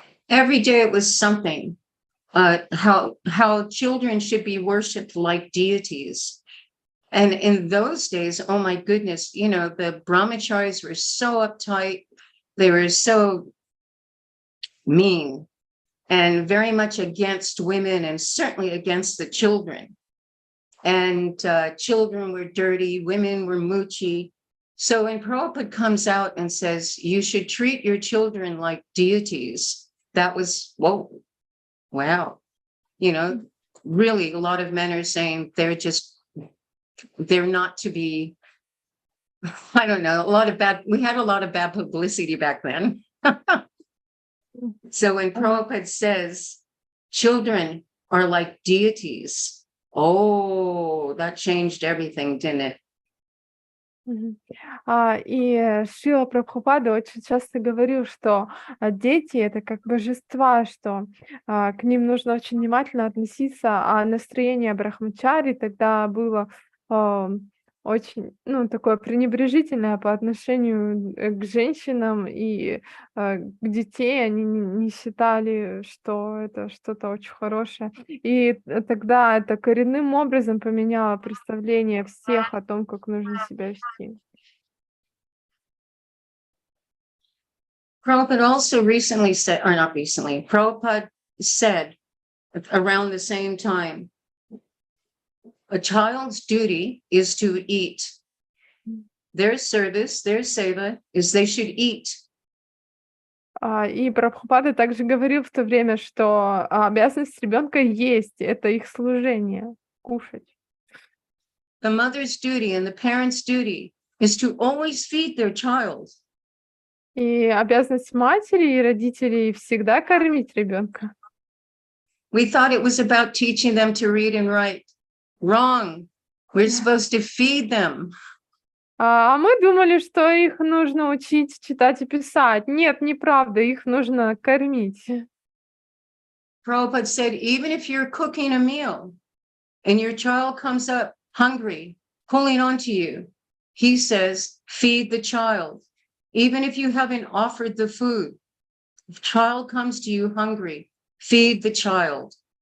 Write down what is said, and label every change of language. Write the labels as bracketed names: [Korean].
[English] Every day it was something, how children should be worshipped like deities. And in those days, oh my goodness, the brahmacharis were so uptight, they were so mean and very much against women and certainly against the children. And children were dirty, women were moochie. So when Prabhupada comes out and says, you should treat your children like deities, that was, whoa, wow. You know, really a lot of men are saying they're not to be, I don't know, we had a lot of bad publicity back then. So when Prabhupada says, children are like deities, oh, that changed everything, didn't it? [Russian] И Шрила Прабхупада очень часто говорил, что дети — это как божества, что к ним нужно очень внимательно относиться, а настроение брахмачари тогда было очень, такое пренебрежительное по отношению к женщинам и к детей. Они не считали, что это что-то очень хорошее. И тогда это коренным образом поменяло представление всех о том, как нужно себя вести. [English] Prabhupada also recently said, or not recently, Prabhupada said around the same time, a child's duty is to eat. Their service, their seva, is they should eat. [Russian] И Прабхупада также говорил в то время, что обязанность ребенка есть, это их служение, кушать. [English] The mother's duty and the parent's duty is to always feed their child. [Russian] И обязанность матери и родителей всегда кормить ребенка. [English] We thought it was about teaching them to read and write. Wrong. We're supposed to feed them. [Russian] А мы думали, что их нужно учить читать и писать. Нет, неправда, их нужно кормить. [English] Prabhupada said, even if you're cooking a meal and your child comes up hungry, pulling onto you, he says, feed the child. Even if you haven't offered the food, if child comes to you hungry, feed the child.